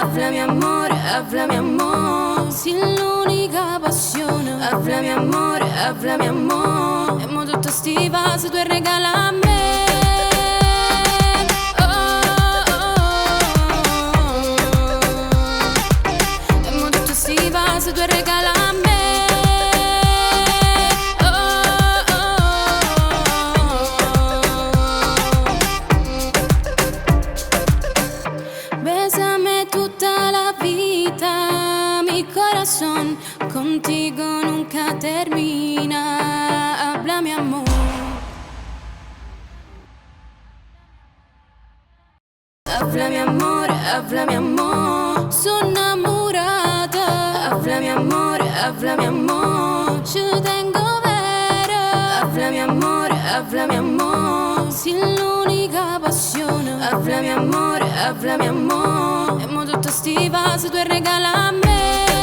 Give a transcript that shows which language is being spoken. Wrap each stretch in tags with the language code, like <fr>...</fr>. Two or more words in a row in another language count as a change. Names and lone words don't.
<it>Hablame amore, sei l'unica passione.</it> <nap>Hablame amore, e mo tutto sti vasi tu regala a me. Oh, oh, oh. E mo tutto sti vasi tu regala a me.</nap> <es>Bésame tutta la vida, mi corazón contigo nunca termina. Hablame amor.</es> <it>Hablame amore, sono innamorata. Hablame amore, ci tengo vera. Hablame amore, sei l'unica passione.</it> <nap>Hablame amore, e mo tutto sti vasi tu regala a me.</nap>